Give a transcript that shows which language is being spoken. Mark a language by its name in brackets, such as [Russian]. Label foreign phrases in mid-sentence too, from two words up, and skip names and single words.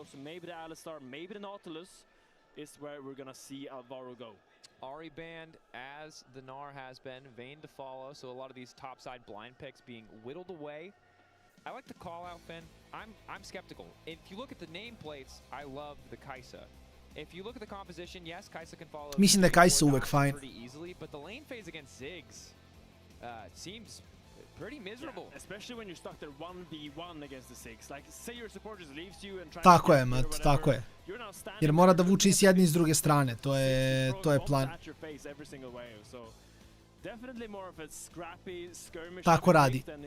[English] So maybe the Alistar, maybe the Nautilus is where we're going to see Alvaro go. Ahri banned as the Gnar has been, Vayne to follow, so a lot of these topside blind picks being whittled away. I like the call out, Finn. I'm skeptical. If you look at the nameplates, I love the Kai'Sa. If you look at the composition, yes, Kai'Sa can follow. [Serbian] Mislim da je Kai'Sa uvek fine. [English] Pretty easily, but the lane phase against Ziggs seems pretty miserable. Yeah, especially when you're stuck there 1v1 against the Ziggs. Like, say your support just leaves you and tries [Serbian] Tako je, Mat, tako je. Jer mora da vuče i s jedne i s druge strane, to je plan. Tako radi.